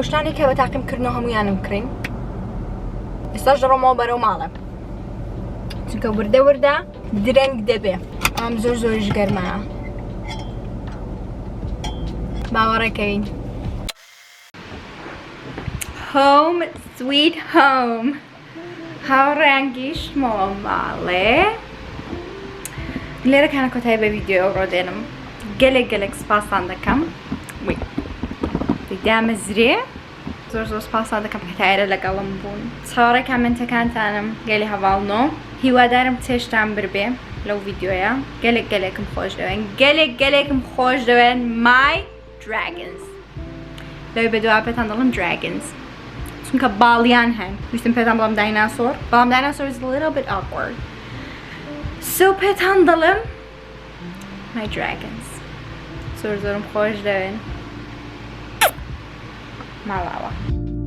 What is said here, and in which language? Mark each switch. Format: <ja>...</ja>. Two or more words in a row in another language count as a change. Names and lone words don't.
<ckb>شتانی کە بە تاقیمکردنەوە هەموویانم کڕین ئێستاش دەڕۆمەوە بەرەو ماڵە چونکە وردە درەنگ دەبێ ئەم زۆریش گەرمایە باوەڕێکەوین</ckb> <en>home sweet home</en> <ckb>هاوڕێیان گەیشتمەوە ماڵێ لێرەکانە کۆتایی بە ڤیدیۆ ئەوڕۆ دێنم گەلێک سپاسان دەکەم دامەزرێ زۆر سپاسان دەکەم کە تایرە لەگەڵم بوون چاوەڕێ کامنتەکانتانم گەلی هەواڵنۆ هیوادارم چێشتان بربێ لەو ڤیدیۆیە گەلێکم خۆش دەوێن گەلێکم خۆش دەوێن</ckb> <en>my dragons</en> <ckb>لەوێ بە دووا پێتان دەڵم dragons چونکە باڵیان هەن ویستم پێتان بڵم دایناسۆر بەڵام دایناسۆر</ckb> <en>is a little bit awkward</en> <ckb>so پێتان دەڵم</ckb> <en>my dragons</en> <ckb>زۆرم خۆش دەوێن ماڵاوە</ckb>